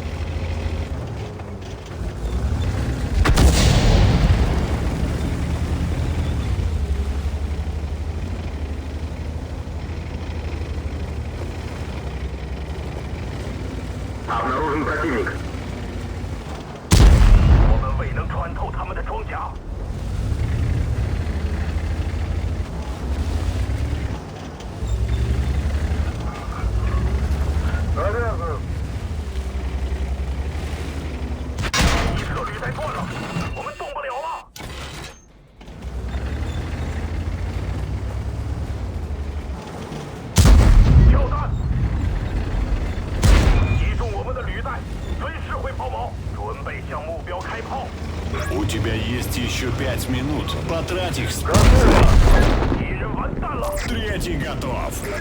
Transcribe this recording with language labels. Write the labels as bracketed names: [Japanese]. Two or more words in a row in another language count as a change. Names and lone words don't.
[Russian] Обнаружен противник. [Chinese] 我们未能穿透他们的装甲。Заряжаю. 一侧履带断了，我们动不了了。跳弹，击中我们的履带，随时会抛锚，准备向目标开炮。 [Russian] У тебя есть еще 5 минут. Потрать их. [Chinese] 敌人完蛋了。 [Russian] Третий готов.